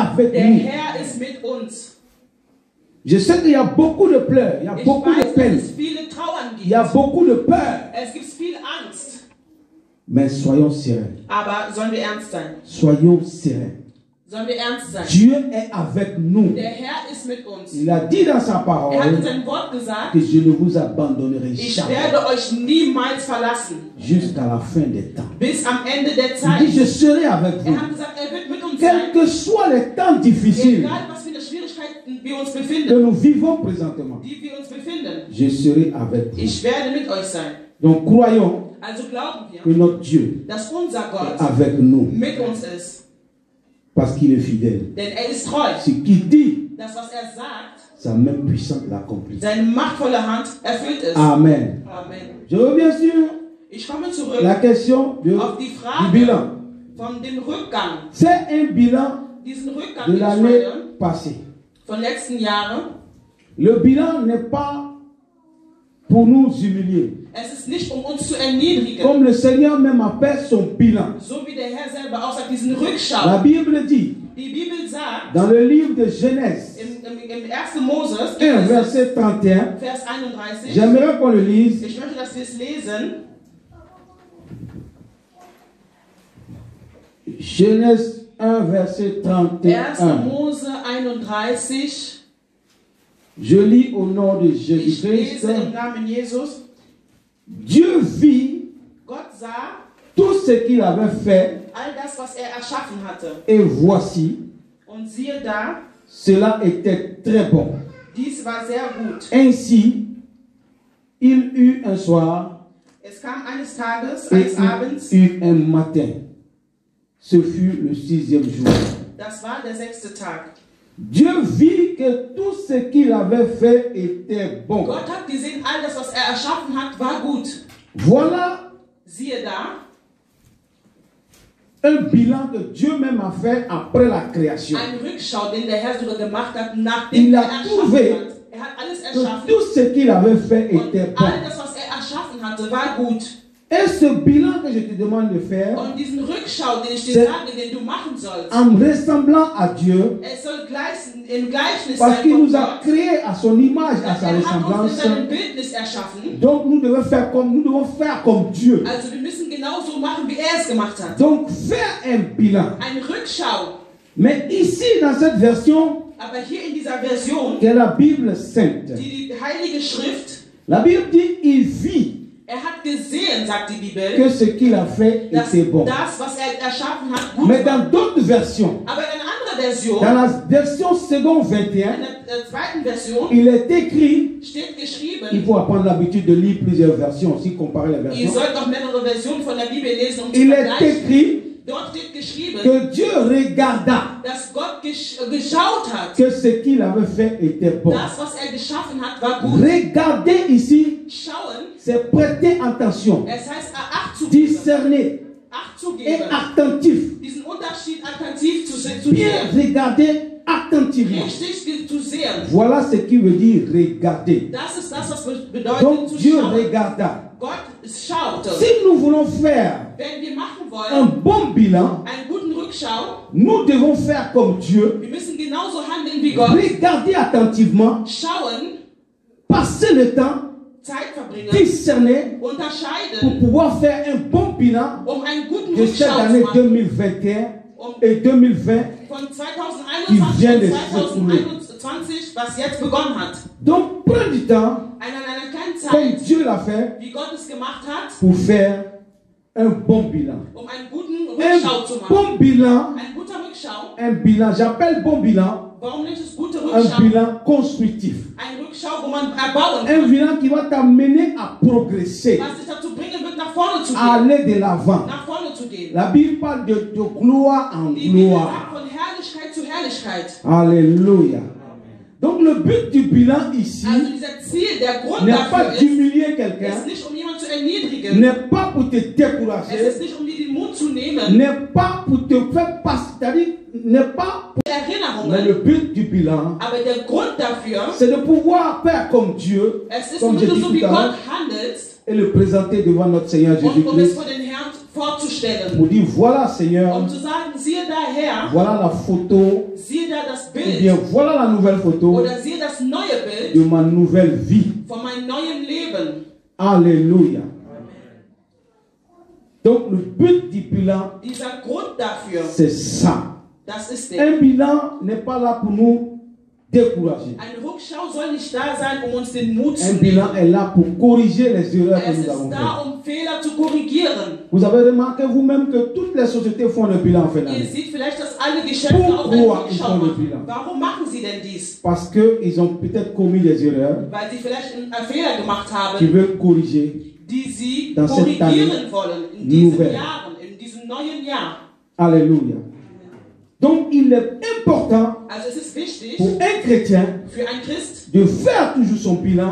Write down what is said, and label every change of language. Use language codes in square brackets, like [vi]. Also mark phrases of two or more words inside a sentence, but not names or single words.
[fr] avec [de] Der [fr] nous. [de] Herr ist mit uns. [fr] Je sais qu'il y a beaucoup de pleurs, il y a [de] Ich [fr] beaucoup de [de] weiß, dass [fr] peines, [de] es viele Trauern [fr] il y a [de] gibt. [fr] beaucoup de peur. [de] Es gibt viel Angst. [fr] Mais soyons sereins. [de] Aber sollen wir ernst sein? [fr] Soyons sereins. [de] Sollen wir ernst sein? [fr] Dieu est avec nous. [de] Der Herr ist mit uns. [fr] Il a dit dans sa [de] Er hat in [fr] parole [de] seinem Wort gesagt, [fr] que je ne vous abandonnerai [de] ich [fr] jamais [de] werde euch niemals verlassen. [fr] jusqu'à la fin des temps. [de] Bis am Ende der [fr] Il [de] Zeit. [fr] dit, je serai avec vous. [de] Er hat gesagt, er wird mit uns [fr] Quels [de] sein. [fr] que soient les temps difficiles [de] Egal, was für eine Schwierigkeiten wir uns [fr] que [de] befinden, [fr] nous vivons présentement, [de] die wir uns befinden. [fr] je serai avec vous. [de] Ich werde mit euch sein. [fr] Donc croyons [de] Also glauben [fr] que [de] wir, [fr] notre Dieu [de] dass unser [fr] est [de] Gott [fr] avec nous [de] mit uns ist. [fr] parce qu'il est fidèle. [de] Denn er ist treu. [fr] Ce qu'il dit, [de] Das, was er sagt, [fr] sa main puissante l'accomplit. [de] seine machtvolle Hand erfüllt es. [fr] Amen. [de] Amen. [fr] Je reviens sur [de] Ich komme zurück [fr] la question [de] auf die [fr] du [de] Frage [fr] bilan. [de] von dem Rückgang. [fr] C'est un bilan [de] Diesen Rückgang, [fr] de [de] den ich [fr] l'année [de] meine, [fr] passée. [de] von letzten Jahren. [fr] Le bilan n'est pas pour nous humilier. [de] Es ist nicht, um uns zu erniedrigen. [fr] Comme le Seigneur même appelle son bilan. [de] So wie der Herr selber auch sagt, diesen [fr] La [de] Rückschau. [fr] Bible dit, [de] Die Bibel sagt, [fr] dans le livre de Genèse, [de] im 1. Moses, [fr] 1, verset 31, [de] Vers 31, [fr] j'aimerais qu'on le lise. [de] ich möchte, dass wir es lesen. [fr] Genèse 1, verset [de] 1. [fr] 31. [de] Mose 31. [fr] Je lis au nom de [de] Ich [fr] Jésus-Christ. [de] lese im Namen Jesus. [fr] Dieu vit [de] Gott sah [fr] tout ce qu'il avait fait, [de] all das, was er erschaffen hatte. [fr] et voici, [de] Und siehe da, [fr] cela était très bon. [de] dies war sehr gut. [fr] Ainsi, il eut un soir [de] Es kam eines Tages, [fr] et [de] eines Abends, [fr] il eut un matin. Ce fut le 6e jour. [de] das war der 6. Tag. [fr] Dieu vit que tout ce qu'il avait fait était bon. [de] Gott hat gesehen, all das, was er erschaffen hat, war gut. [fr] Voilà [de] Siehe da, [fr] un bilan que Dieu même a fait après la création. [de] ein Rückschau, den der Herr sogar gemacht hat, nachdem [fr] Il [de] er [fr] a [de] erschaffen [fr] trouvé [de] hat. Er hat alles [fr] Que [de] erschaffen. [fr] tout ce qu'il avait fait [de] Und [fr] était bon. [de] all das, was er erschaffen hatte, war gut. [fr] Et ce bilan que je te demande de faire, [de] Und diesen Rückschau, den ich dir [fr] C'est- [de] sage, den du machen sollst, [fr] en ressemblant à Dieu, [de] es soll im Gleichnis [fr] parce [de] sein [fr] qu'il [de] von [fr] nous a [de] Gott. [fr] créés à son image, à sa [de] Er hat uns in [fr] ressemblance. [de] seinem Bildnis erschaffen. [fr] Donc nous devons faire comme Dieu. [de] Also wir müssen genauso machen, wie er es gemacht hat. [fr] Donc faire un bilan. [de] Eine Rückschau. [fr] Mais ici, dans cette version, [de] Aber hier in dieser Version, [fr] qui est la Bible sainte, [de] die Heilige Schrift, [fr] la Bible dit il vit [de] er hat gesehen, sagt die Bibel, [fr] que ce qu'il a fait [de] dass [fr] était bon. [de] das, was er erschaffen hat, gut [fr] Mais [de] war. [fr] dans d'autres versions, [de] Aber in einer anderen Version, [fr] dans la version second [de] in [fr] 21, [de] der zweiten Version, [fr] il est écrit, [de] steht [fr] il [de] geschrieben, [fr] faut apprendre l'habitude de lire plusieurs versions, aussi comparer les [de] ihr [fr] versions. [de] sollt auch mehrere Versionen von der Bibel lesen, um zu [fr] Il est [de] vergleichen. [fr] écrit [de] Dort steht geschrieben, [fr] que Dieu regarda [de] dass Gott geschaut hat. [fr] que ce qu'il avait fait était bon. [de] Das, was er geschaffen hat, war gut. [fr] Regarder ici, [de] Schauen, [fr] c'est prêter attention, [de] es heißt Acht zu geben. [fr] discerner [de] Acht zu [fr] et [de] geben. [fr] attentif. [de] Diesen Unterschied attentiv zu [fr] Bien [de] sehen. [fr] regarder attentivement. [de] Richtig zu sehen. [fr] Voilà ce qui veut dire regarder. [de] Das ist das, was bedeutet [fr] Donc [de] zu [fr] Dieu [de] schauen. [fr] regarda. [de] Gott schaute. [fr] Si nous voulons faire [de] Wenn wir machen [fr] un [de] wollen, [fr] bon bilan, [de] einen guten Rückschau, [fr] nous devons faire comme Dieu, [de] wir müssen genauso handeln wie Gott. [fr] regarder attentivement, [de] Schauen, [fr] passer le temps, [de] Zeit verbringen, [fr] discerner pour [de] unterscheiden, [fr] pouvoir faire un bon bilan [de] um einen guten [fr] de cette [de] Rückschau zu [fr] année [de] machen. [fr] 2021 et 2020. [de] Von Die 2021 [fr] vient de [de] und 2021, was jetzt begonnen hat. [fr] Donc prends du temps, [de] Einer kleinen [fr] comme [de] Zeit, [fr] Dieu l'a fait, [de] wie Gott es gemacht hat, [fr] pour faire un bon bilan. [de] um einen guten Rückschau zu [fr] Un [de] machen. [fr] bon bilan, [de] Ein guter Rückschau. [fr] un bilan, j'appelle bon bilan, [de] Warum nennt es gute [fr] un [de] Rückschau? [fr] bilan constructif. [de] Ein Rückschau, wo man erbauen [fr] Un [de] kann. [fr] bilan qui va t'amener à progresser, [de] Was dich dazu bringen wird, nach vorne zu [fr] à [de] gehen. [fr] aller de l'avant. [de] Nach vorne zu gehen. [fr] La Bible parle de gloire en [de] Die Bibel [fr] gloire. [de] sagt von Herrlichkeit zu Herrlichkeit. [fr] Alléluia. Donc le but du bilan ici [de] Also dieser Ziel, der Grund [fr] n'est pas [de] dafür [fr] d'humilier [de] ist [fr] quelqu'un, [de] nicht, um jemanden zu erniedrigen. [fr] n'est pas pour te [de] Es [fr] décourager, [de] ist nicht, um dir den Mut zu nehmen. [fr] n'est pas pour te faire passer, c'est-à-dire n'est pas pour... Mais [de] Erinnerungen. [fr] le but du bilan, [de] Aber der Grund dafür, [fr] c'est de pouvoir faire comme Dieu, [de] es ist, [fr] comme [de] damit [fr] j'ai [de] du [fr] dit [de] so [fr] tout [de] wie [fr] à l'heure, [de] Gott handelst [fr] et le présenter devant notre Seigneur [de] und um es [fr] Jésus-Christ [de] vor den Herrn vorzustellen. vorzustellen. [fr] pour dire voilà Seigneur, [de] Um zu sagen, siehe da Herr, [fr] voilà la photo, [de] siehe da das [fr] ou bien [de] Bild, [fr] voilà la nouvelle photo [de] oder siehe das neue Bild [fr] de ma nouvelle vie. [de] von meinem neuen Leben. [fr] Alléluia. Donc le but du bilan, [de] Dieser Grund dafür, [fr] c'est ça. [de] das ist der. [fr] Un bilan n'est pas là pour nous décourager. [de] Eine Rückschau soll nicht da sein, um uns den Mut zu [fr] Un bilan [de] nehmen. [fr] est là pour corriger les erreurs que [de] Es [fr] nous [de] ist [fr] avons [de] da, [fr] faites. [de] um Fehler zu korrigieren. [fr] Vous avez remarqué vous-même que toutes les sociétés font le bilan en fin [de] Ihr [fr] d'année. [de] seht vielleicht, dass alle Geschäfte auch eine [fr] Pourquoi ils [de] Rückschau [fr] font le [de] machen. [fr] bilan? [de] Warum machen sie denn dies? [fr] Parce qu'ils ont peut-être commis des erreurs [de] Weil sie vielleicht einen Fehler gemacht [fr] qu'ils [de] haben, [fr] veulent corriger. [de] die sie [fr] Dans cette [de] korrigieren [fr] année [de] wollen in diesen [fr] nouvelle. [de] Jahren, in diesem neuen Jahr. [fr] Alléluia. Donc il est important [de] Also es ist wichtig [fr] pour un chrétien [de] für einen Christ, [fr] de faire toujours son bilan